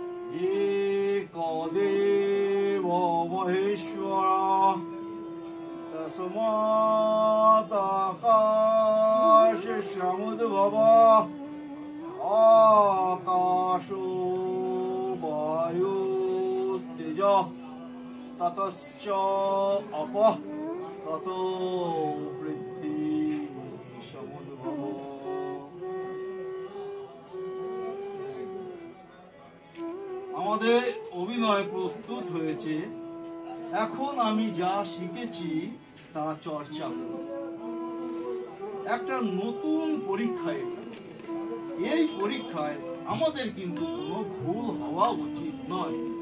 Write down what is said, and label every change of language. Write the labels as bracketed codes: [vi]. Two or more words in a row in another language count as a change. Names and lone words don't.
[sa] एकदेव महेश्वर तस्मादाकाश समुद्भव आकाशो वायुस्तेज ततश्च अपः ततो पृथ्वी समुद्भव। [bn] আমাদের অভিনয় প্রস্তুত হয়েছে, এখন আমি যা শিখেছি তা চর্চা করব। একটা নতুন পরীক্ষা এটা, এই পরীক্ষায় আমাদের কিন্তু কোনো ভুল হওয়া উচিত নয়।